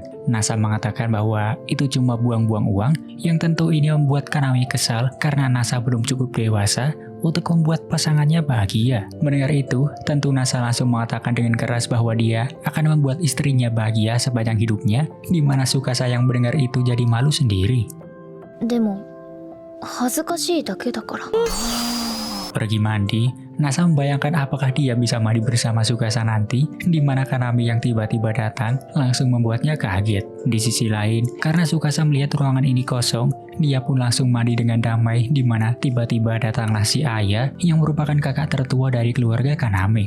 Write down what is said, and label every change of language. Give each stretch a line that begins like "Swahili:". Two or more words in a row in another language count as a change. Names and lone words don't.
Indonesian: Nasa mengatakan bahwa itu cuma buang-buang uang, yang tentu ini membuat Kaname kesal karena Nasa belum cukup dewasa untuk membuat pasangannya bahagia. Mendengar itu, tentu Nasa langsung mengatakan dengan keras bahwa dia akan membuat istrinya bahagia sepanjang hidupnya, di mana Tsukasa yang mendengar itu jadi malu sendiri.
Japanese: でも恥ずかしいだけだから。
Indonesian: Pergi mandi, Nasa membayangkan apakah dia bisa mandi bersama Tsukasa nanti, di mana Kaname yang tiba-tiba datang langsung membuatnya kaget. Di sisi lain, karena Tsukasa melihat ruangan ini kosong, dia pun langsung mandi dengan damai, di mana tiba-tiba datanglah si Aya yang merupakan kakak tertua dari keluarga Kaname.